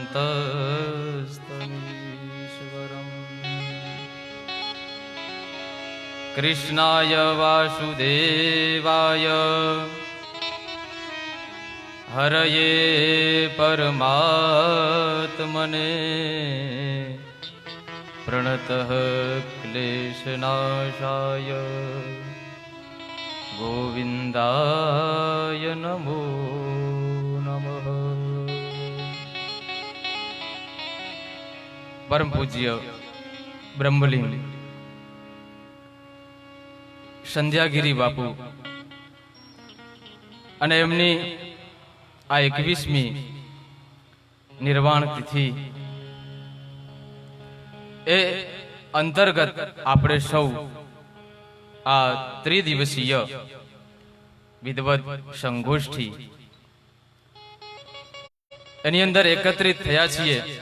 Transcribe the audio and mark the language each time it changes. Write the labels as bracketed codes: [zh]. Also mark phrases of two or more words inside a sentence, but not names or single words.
[sa] शान्तस्तमीश्वरम् कृष्णाय वासुदेवाय हरये परमात्मने प्रणतः क्लेशनाशाय गोविन्दाय नमो नमः। [gu] परम पूज्य ब्रह्मलिंग संध्यागिरी बापू અને એમની આ 21મી નિર્વાણ તિથિ એ અંતર્ગત આપણે સૌ આ ત્રિદિવસીય વિદવત સંગોષ્ઠી એની અંદર એકત્રિત થયા છીએ।